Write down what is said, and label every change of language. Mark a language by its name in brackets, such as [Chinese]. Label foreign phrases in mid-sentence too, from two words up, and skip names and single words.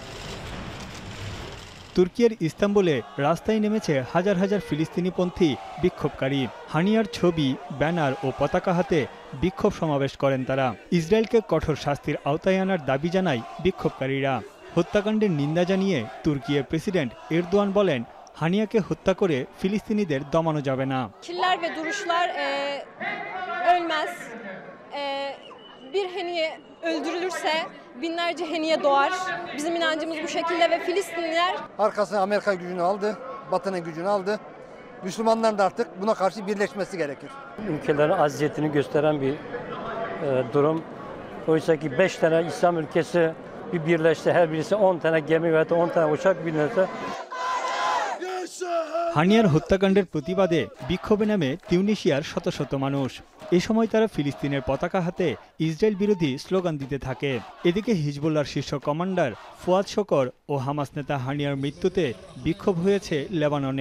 [Bangla] তুর্কির ইস্তাম্বুলে রাস্তায় নেমেছে হাজার হাজার ফিলিস্তিনিপন্থী বিক্ষোভকারী। হানিয়ার ছবি, ব্যানার ও পতাকা হাতে বিক্ষোভ সমাবেশ করেন তারা। ইসরায়েলকে কঠোর শাস্তির আওতায় আনার দাবি জানায় বিক্ষোভকারীরা। হত্যাকাণ্ডের নিন্দা জানিয়ে তুর্কির প্রেসিডেন্ট এরদোয়ান বলেন, হানিয়াকে হত্যা করে ফিলিস্তিনিদের দমানো যাবে না। [Turkish] Bir heniye öldürülürse binlerce heniye doğar. Bizim inancımız bu şekilde ve Filistinliler arkasına Amerika gücünü aldı, Batı'nın gücünü aldı. Müslümanların da artık buna karşı birleşmesi gerekir. Ülkelerin aziyetini gösteren bir durum. Oysa ki 5 tane İslam ülkesi bir birleşti, her birisi 10 tane gemi veya 10 tane uçak binirse. [Bangla] হানিয়ার হত্যাকাণ্ডের প্রতিবাদে বিক্ষোভে নামে তিউনিসিয়ার শত শত মানুষ। এ সময় তারা ফিলিস্তিনের পতাকা হাতে ইসরায়েল বিরোধী স্লোগান দিতে থাকে। এদিকে হিজবুল্লাহর শীর্ষ কমান্ডার ফুয়াদ শকর ও হামাস নেতা হানিয়ার মৃত্যুতে বিক্ষোভ হয়েছে লেবাননে।